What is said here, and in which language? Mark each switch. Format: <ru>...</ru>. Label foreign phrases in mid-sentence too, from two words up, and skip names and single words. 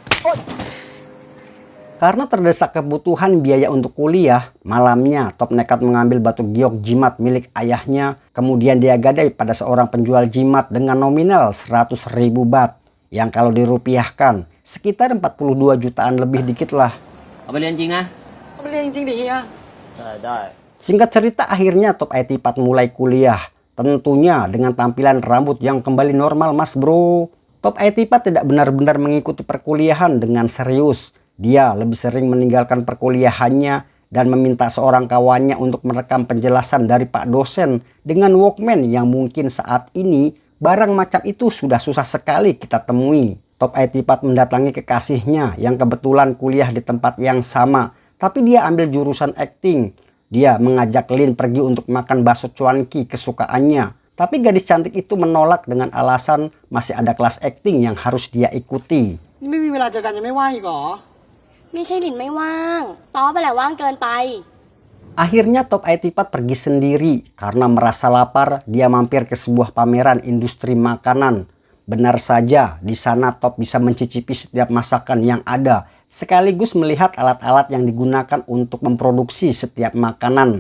<id>Karena terdesak kebutuhan biaya untuk kuliah, malamnya Top nekat mengambil batu giok jimat milik ayahnya. Kemudian dia gadai pada seorang penjual jimat dengan nominal 100.000 baht. Yang kalau dirupiahkan sekitar 42 jutaan lebih dikit lah.</id> <th>เอาไปเรียนจริงนะเอาไปเรียนจริงดิเฮียได้</th> <id>Singkat cerita akhirnya Top IT-Pad mulai kuliah. Tentunya dengan tampilan rambut yang kembali normal mas bro. Top IT-Pad tidak benar-benar mengikuti perkuliahan dengan serius. Dia lebih sering meninggalkan perkuliahannya dan meminta seorang kawannya untuk merekam penjelasan dari Pak dosen dengan Walkman yang mungkin saat ini barang macam itu sudah susah sekali kita temui. Top IT-Pad mendatangi kekasihnya yang kebetulan kuliah di tempat yang sama, tapi dia ambil jurusan acting. Dia mengajak Lin pergi untuk makan bakso cuanki kesukaannya, tapi gadis cantik itu menolak dengan alasan masih ada kelas acting yang harus dia ikuti.</id> <th>นี่ไม่มีเวลาเจอกันยังไม่ว่างอีกเหรอ ไม่ใช่หลินไม่ว่างต๊อบไปแหละว่างเกินไป</th> <id>Akhirnya Top IT-Pad pergi sendiri karena merasa lapar. Dia mampir ke sebuah pameran industri makanan. Benar saja, di sana Top bisa mencicipi setiap masakan yang ada, sekaligus melihat alat-alat yang digunakan untuk memproduksi setiap makanan.</id>